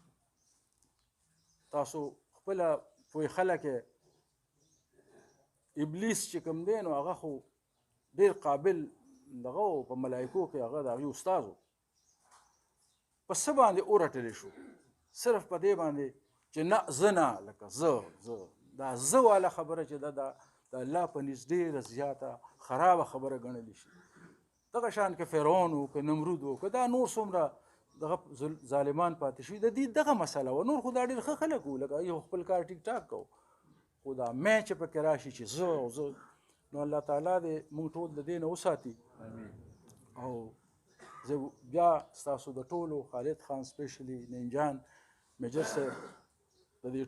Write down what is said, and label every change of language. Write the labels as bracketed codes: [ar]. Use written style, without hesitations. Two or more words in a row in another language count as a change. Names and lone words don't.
[ps] تاسو خپله پوه خلک ابلیس چې کوم دی نو هغه خو ډېر قابل دغه و، په ملایکو کې هغه د هغې استاد و. په څه باندې ورټلی شو؟ صرف په دې باندې چې نه زه نه، لکه زه دا زه والا خبره چې ده د الله په نزد ډېره زیاته خرابه خبره ګڼلی شي. دغه شان که فرعون و که نمرود و که دا نور څومره دغه ظالمان پاتې شوي د دې دغه مسله وه نور خو دا ډېر ښه خلک وو لکه یو خپل کار [ur] ټیک ټاک [ps] کوو خو دا مې چې پکې راشي چې زه او زه نو الله تعالی دې موږ ټول د دې نه وساتي او زه بیا ستاسو د ټولو خالد خان سپیشلی نعیم جان میجر صاحب د دې